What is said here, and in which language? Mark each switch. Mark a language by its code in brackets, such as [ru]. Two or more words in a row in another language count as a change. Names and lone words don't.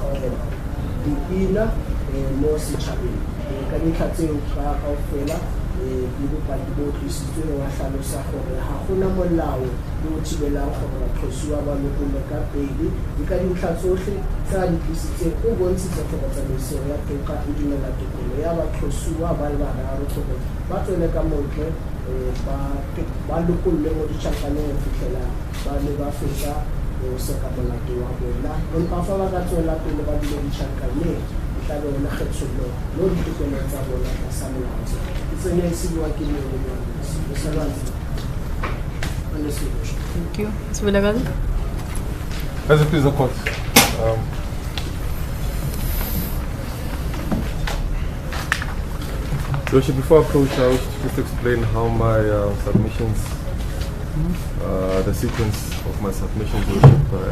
[st] dipina mo setjhabeng ka dintlha tseo kaofela di bopaki bo tlisitsweng wa hlalosa gore ha gona molao le o thibelang gore baqosuwa ba lokolle ka pele di ka dintlha tsohle tse a di tlisitseng o bontshitse gore tsamaiso ya toka e dumela tokelo ya baqosuwa ba le bararo gore ba tswele ka montle ba lokolle mo ditjhankaneng ho fihlela ba le ba fetsa ho seka molato wa bona empa fa ba ka tswela pele ba dule ditjhankaneng tla be ona kgethollo mo ditokelong tsa bona tsa sa molao Thank [en] you. Mr. Vilagadi? As it is, of course. Yoshi, before I approach, I wish to just explain how my submissions, the sequence of my submissions, Yoshi.